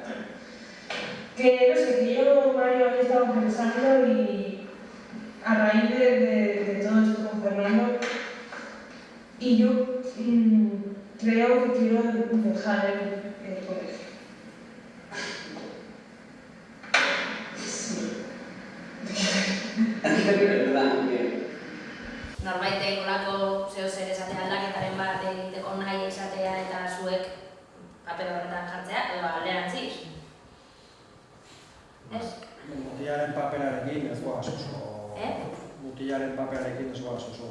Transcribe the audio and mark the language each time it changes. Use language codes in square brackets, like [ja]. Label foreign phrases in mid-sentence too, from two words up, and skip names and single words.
[es] Que no sé, que yo varios había estado pensando y a raíz de todo esto con Fernando, y yo creo que quiero dejar el colegio. Sí. ¿A qué te refieres, verdad? [eu] Norbaitek olako zer esatea aldaketaren bat egiteko nahi izatea eta zuek paper horretan jartzea, edo alderantziz. Ez? Mutilaren paperarekin ez goaz oso... Mutilaren paperarekin ez goaz oso